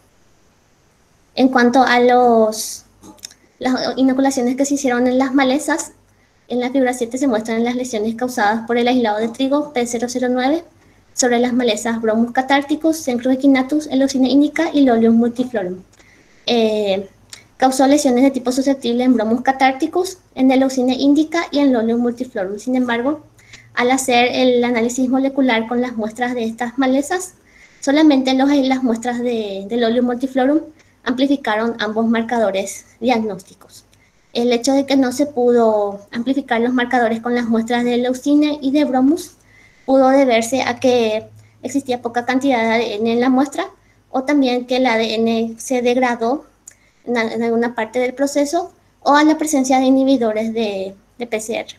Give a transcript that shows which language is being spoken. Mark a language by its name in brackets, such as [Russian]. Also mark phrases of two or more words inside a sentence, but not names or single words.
[Spanish] En cuanto a las inoculaciones que se hicieron en las malezas, en la figura 7 se muestran las lesiones causadas por el aislado de trigo P009 sobre las malezas Bromus catárticus, Cenchrus equinatus, Leucine indica y Lolium multiflorum. Causó lesiones de tipo susceptible en Bromus catárticus, en Leucine indica y en Lolium multiflorum. Sin embargo, al hacer el análisis molecular con las muestras de estas malezas, solamente las muestras de Lolium multiflorum amplificaron ambos marcadores diagnósticos. El hecho de que no se pudo amplificar los marcadores con las muestras de Leucine y de Bromus pudo deberse a que existía poca cantidad de ADN en la muestra, o también que el ADN se degradó en alguna parte del proceso, o a la presencia de inhibidores de PCR.